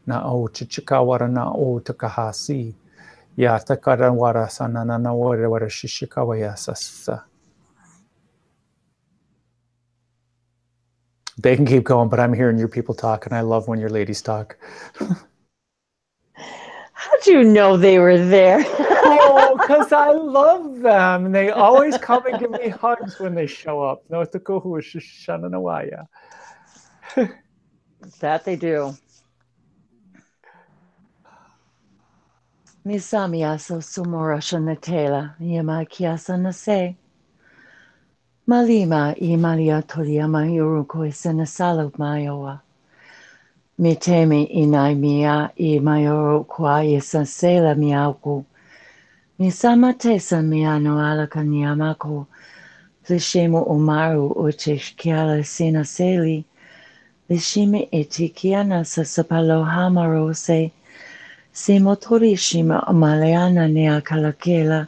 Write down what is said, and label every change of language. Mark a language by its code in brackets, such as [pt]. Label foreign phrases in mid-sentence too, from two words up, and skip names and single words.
[en] They can keep going, but I'm hearing your people talk, and I love when your ladies talk. How'd you know they were there? Oh, because I love them. And they always come and give me hugs when they show up. That they do. Misamiaso sumorasha natela, yamakiasa nase. Malima imalia toriama yuruko senasalo mayoa. Mitemi inai mia I mayoro kwa yesansela miauku. Misama tesa miano alaka niamako. Lishemo umaru ucheshkiala sinaseli. Lishime etikiana sasapalo hamarose. Simotorishima amaleana neakalakela.